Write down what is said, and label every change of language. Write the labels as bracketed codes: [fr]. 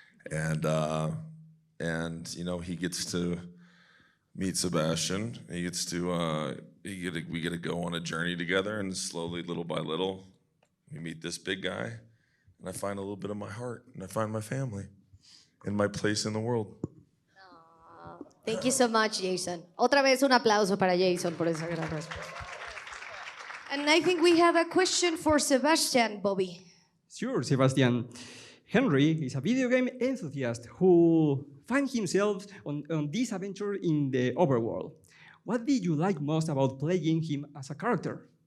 [en] And you know, he gets to meet Sebastian. He gets to we get to go on a journey together, and slowly, little by little, we meet this big guy, and I find a little bit of my heart, and I find my family, and my place in the world. Thank you so much, Jason. [es] Otra vez un aplauso para Jason por esa gran respuesta. [en] And I think we have a question for Sebastian, Bobby. Sure, Sebastian. Henry is a video game enthusiast who finds himself on this adventure in the overworld. What did you like most about playing him as a character?